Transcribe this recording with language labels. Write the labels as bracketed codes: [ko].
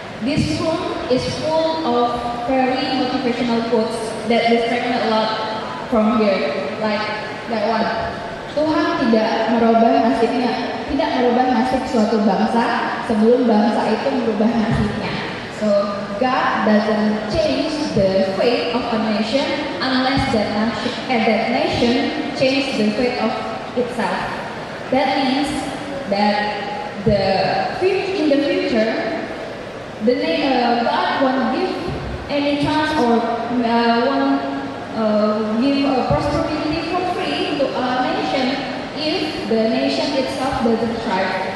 [en] This room is full of very motivational quotes that distract me a lot from here, like that one. [id] Tuhan tidak merubah nasib suatu bangsa sebelum bangsa itu merubah nasibnya. [en] So God doesn't change the fate of a nation unless that nation change the fate of itself. That means that in the future, God won't give any chance or won't give a prosperity for free to a nation if the nation itself doesn't thrive.